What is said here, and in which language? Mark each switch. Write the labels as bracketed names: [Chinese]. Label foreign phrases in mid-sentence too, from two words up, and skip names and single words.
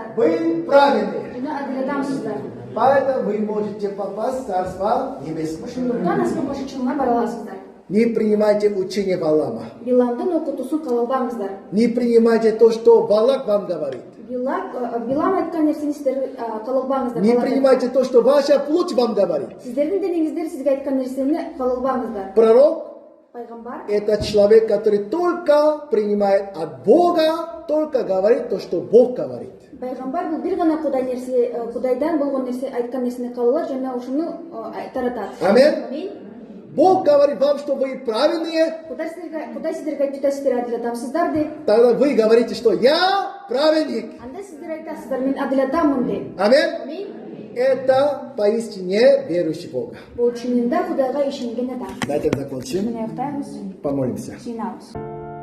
[Russian] вы праведные. [Kyrgyz] жана адил адамсыздар. [Russian] Поэтому вы можете попасть в Царство Небесное. [Kyrgyz] Ошондуктан аспан башчылыгына бара аласыздар. [Russian] Не принимайте учение Валама. [Kyrgyz] Биламдын окутуусун кабыл албаңыздар. [Russian] Не принимайте то, что Балак вам говорит. [Kyrgyz] Билам айткан нерсени сиздер кабыл албаңыздар. [Russian] Не принимайте то, что ваша плоть вам говорит. [Kyrgyz] Сиздердин денеңиздер сизге айткан нерсени кабыл албаңыздар. [Russian] Пророк [Kyrgyz] Пайгамбар – [Russian] это человек, который только принимает от Бога, только говорит то, что Бог говорит. [Kyrgyz] Пайгамбар бул бир гана Кудайдан болгон нерсе айткан нерсени кабыл алат жана ошону таратат. [Russian] Аминь. [Kyrgyz] Аминь. [Russian] Бог говорит вам, что вы праведные, [Kyrgyz] Кудай сиздерге айтты, сиздер адил адамсыздар деп. [Russian] тогда вы говорите, что я праведник. [Kyrgyz] Анда сиздер айтасыздар, мен адил адаммын деп. [Russian] Аминь. [Kyrgyz] Аминь. [Russian] Это поистине верующий в Бога. [Kyrgyz] Бул чынында Кудайга ишенген адам. [Russian] На этом закончим. [Kyrgyz] Мына аяктайбыз, [Russian] Помолимся. [Kyrgyz] жыйнабыз.